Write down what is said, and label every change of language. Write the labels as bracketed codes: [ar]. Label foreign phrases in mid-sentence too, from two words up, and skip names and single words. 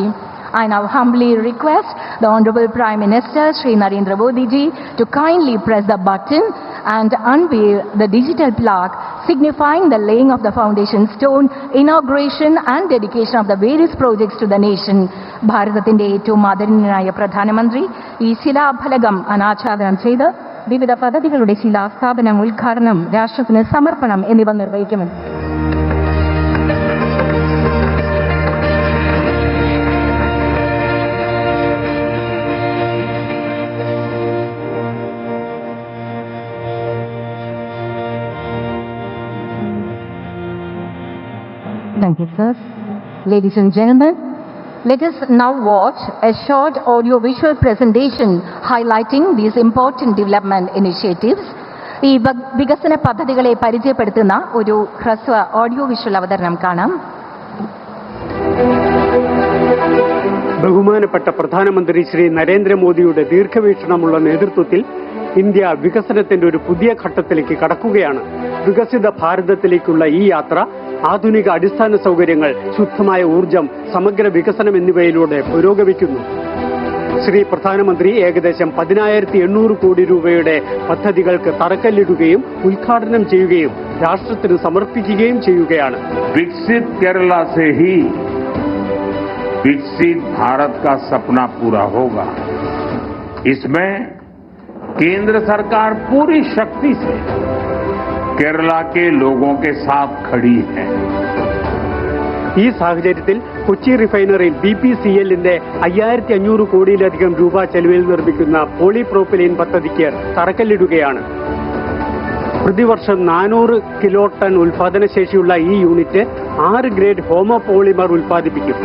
[en] I now humbly request the Honorable Prime Minister Shri Narendra Modi ji to kindly press the button and unveil the digital plaque signifying the laying of the foundation stone, inauguration and dedication of the various projects to the nation. [ml] ഭാരതത്തിന്റെ ഏറ്റവും ആദരണീയനായ പ്രധാനമന്ത്രി ഈ ശിലാഫലകം അനാച്ഛാദനം ചെയ്ത് വിവിധ പദ്ധതികളുടെ ശിലാസ്ഥാപനം, ഉദ്ഘാടനം, രാഷ്ട്രത്തിന് സമർപ്പണം എന്നിവ നിർവഹിക്കുമെന്ന് [en] Thank you, sir. Ladies and gentlemen, let us now watch a short audio-visual presentation highlighting these important development initiatives. [ml] ഈ വികസന പദ്ധതികളെ പരിചയപ്പെടുത്തുന്ന ഒരു ഹ്രസ്വ ഓഡിയോ-വിഷ്വൽ അവതരണം കാണാം. ബഹുമാനപ്പെട്ട പ്രധാനമന്ത്രി ശ്രീ നരേന്ദ്രമോദിയുടെ ദീർഘവീക്ഷണമുള്ള നേതൃത്വത്തിൽ ഇന്ത്യ വികസനത്തിന്റെ ഒരു പുതിയ ഘട്ടത്തിലേക്ക് കടക്കുകയാണ്. വികസിത ഭാരതത്തിലേക്കുള്ള ഈ യാത്ര ആധുനിക അടിസ്ഥാന സൗകര്യങ്ങൾ, ശുദ്ധമായ ഊർജം, സമഗ്ര വികസനം എന്നിവയിലൂടെ പുരോഗമിക്കുന്നു. ശ്രീ പ്രധാനമന്ത്രി ഏകദേശം 10,800 കോടി രൂപയുടെ പദ്ധതികൾക്ക് തറക്കല്ലിടുകയും ഉദ്ഘാടനം ചെയ്യുകയും രാഷ്ട്രത്തിന് സമർപ്പിക്കുകയും ചെയ്യുകയാണ്. [hi] विकसित केरल से ही विकसित भारत का सपना पूरा होगा. इसमें केंद्र सरकार पूरी शक्ति से केरला के लोगों के साथ खड़ी है. [ml] ഈ സാഹചര്യത്തിൽ കൊച്ചി റിഫൈനറിയിൽ BPCLന്റെ 5,500 കോടിയിലധികം രൂപ ചെലവിൽ നിർമ്മിക്കുന്ന പോളിപ്രോപ്പിലീൻ പദ്ധതിക്ക് തറക്കല്ലിടുകയാണ്. പ്രതിവർഷം 400 കിലോ ടൺ ഉൽപാദനശേഷിയുള്ള ഈ യൂണിറ്റ് 6 ഗ്രേഡ് ഹോമോപോളിമർ ഉൽപ്പാദിപ്പിക്കും.